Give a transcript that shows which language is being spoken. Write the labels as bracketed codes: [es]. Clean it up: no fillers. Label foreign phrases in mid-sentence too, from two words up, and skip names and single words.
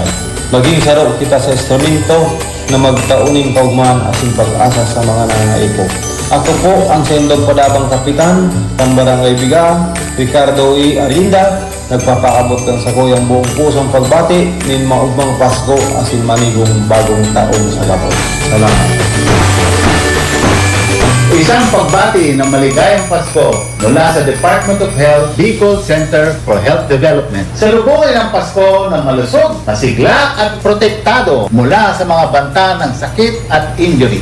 [bik] Maging saro kita sa instrumento na magtauning kaugman asin pag-asa sa mga nangaipo. Ako po ang Sendong Padabang Kapitan ng Barangay Biga, Ricardo E. Arinda, nagpapaabot ng sa kuyang [tl] buong pusong pagbati [bik] nin maugmang Pasko asin [tl] manigong bagong taon [bik] sa Lapos. Salamat. [tl] Isang pagbati ng maligayang Pasko mula sa Department of Health, Bicol Center for Health Development. Salubungin ang Pasko ng malusog, masigla at protektado mula sa mga banta ng sakit at injury.